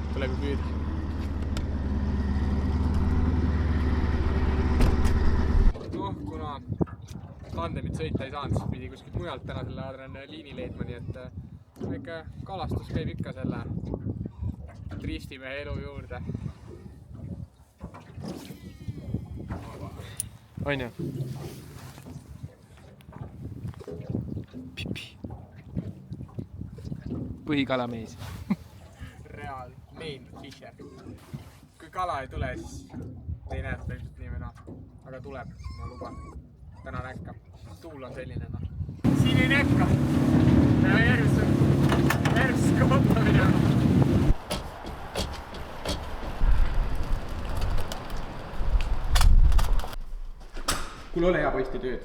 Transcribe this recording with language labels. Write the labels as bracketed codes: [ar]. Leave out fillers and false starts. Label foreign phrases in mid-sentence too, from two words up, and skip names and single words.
[et] Kuna tandemit sõita ei saanud, siis pidi kuskilt mujalt täna selle adrenaliini leidma, nii et väike kalastus käib ikka selle triistimehe elu juurde. On ju? Põhikalamees. [en] Real, main fisher. [et] Kui kala ei tule, siis ei näe seda ilmselt nii või noh. Aga tuleb, ma luban. Täna näkka. Tuul on selline noh. Siin ei näkka. Peame järgmisse kohta minema. Kuule, ole hea poisti tööd.